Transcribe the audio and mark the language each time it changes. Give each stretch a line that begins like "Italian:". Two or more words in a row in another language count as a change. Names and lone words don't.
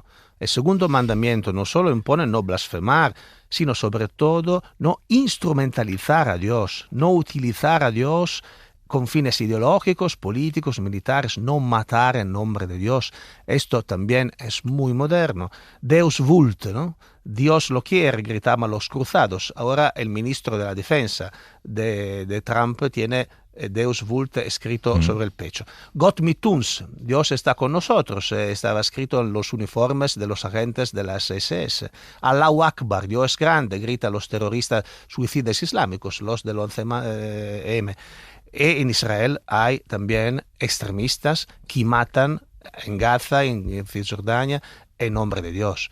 Spanish: El segundo mandamiento no solo impone no blasfemar, sino sobre todo no instrumentalizar a Dios, no utilizar a Dios con fines ideológicos, políticos, militares, no matar en nombre de Dios. Esto también es muy moderno.
Latin: Deus vult, ¿no?
Spanish: Dios lo quiere, gritaban los cruzados. Ahora el ministro de la Defensa de Trump tiene
Latin: Deus vult
Spanish: escrito sobre el pecho.
German: Gott mit uns,
Spanish: Dios está con nosotros, estaba escrito en los uniformes de los agentes de las SS.
Arabic: الله أكبر,
Spanish: Dios es grande, gritan los terroristas suicidas islámicos, los del 11M. Y en Israel hay también extremistas que matan en Gaza, en Cisjordania, en nombre de Dios.